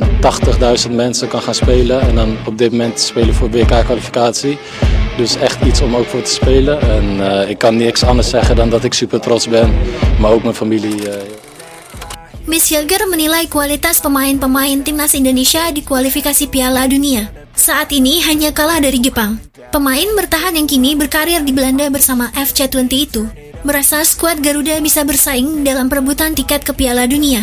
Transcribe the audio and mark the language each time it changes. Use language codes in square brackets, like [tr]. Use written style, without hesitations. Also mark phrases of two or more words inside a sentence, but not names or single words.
[nl] 80.000 mensen kan gaan spelen. En dan op dit moment spelen voor WK-kwalificatie. Dus echt iets om ook voor te spelen. En ik kan niks anders zeggen dan dat ik super trots ben. Maar ook mijn familie. [id] Miss Hilger menilai kualitas pemain-pemain timnas Indonesia di kualifikasi Piala Dunia. Saat ini hanya kalah dari Jepang. Pemain bertahan yang kini berkarir di Belanda bersama FC20 itu merasa skuad Garuda bisa bersaing dalam perebutan tiket ke Piala Dunia.